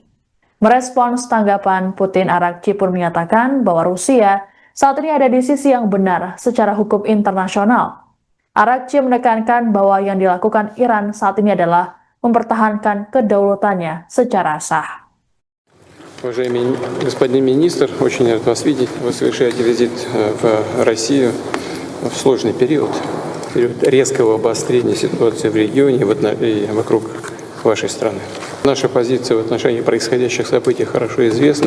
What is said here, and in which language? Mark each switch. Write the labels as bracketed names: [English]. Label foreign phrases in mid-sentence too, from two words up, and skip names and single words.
[Indonesian] Merespons tanggapan Putin, Araghchi pun menyatakan bahwa Rusia saat ini ada di sisi yang benar secara hukum internasional. Araghchi menekankan bahwa yang dilakukan Iran saat ini adalah mempertahankan kedaulatannya secara sah. [Russian] Уважаемый господин министр, очень рад вас видеть. Вы совершаете визит в Россию в сложный период резкого обострения ситуации в регионе и вокруг вашей страны. Наша позиция в отношении происходящих событий хорошо известна.